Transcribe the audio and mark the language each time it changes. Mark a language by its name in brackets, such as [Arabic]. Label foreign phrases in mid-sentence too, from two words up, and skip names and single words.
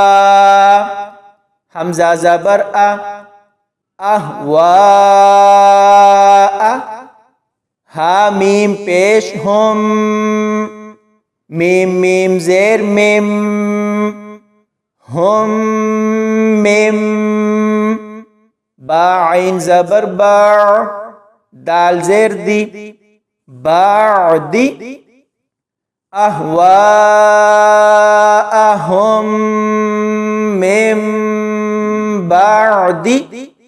[Urdu] حمزہ زبر اہ وا، ہا میم پیش ہم، میم میم زیر میم، ہم میم، با عین زبر با، دال زیر دی، بعدی، [Arabic] اہواءہم، من بعدی،